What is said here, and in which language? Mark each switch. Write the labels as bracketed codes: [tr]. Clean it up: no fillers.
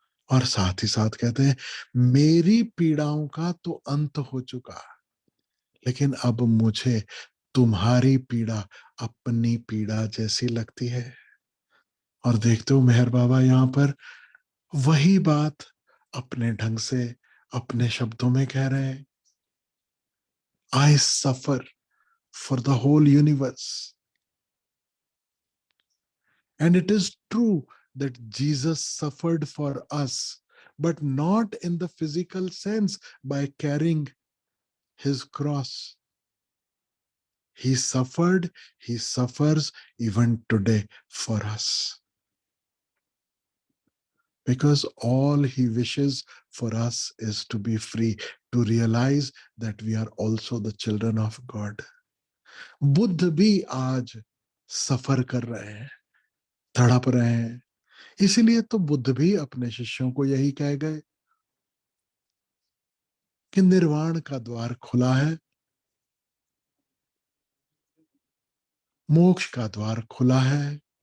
[hi] और साथ ही साथ कहते हैं, मेरी पीड़ाओं का तो अंत हो चुका, लेकिन अब मुझे तुम्हारी पीड़ा अपनी पीड़ा जैसी लगती है। और देखते हो मेहर बाबा यहां पर वही बात अपने ढंग से अपने शब्दों में कह रहे हैं। [en] I suffer for the whole universe, and it is true that Jesus suffered for us, but not in the physical sense by carrying his cross. He suffered, he suffers even today for us. Because all he wishes for us is to be free, to realize that we are also the children of God. [hi] Buddha भी आज सफर कर रहे हैं, तड़प रहे हैं। इसीलिए तो बुद्ध भी अपने शिष्यों को यही कह गए कि निर्वाण का द्वार खुला है, मोक्ष का द्वार खुला है।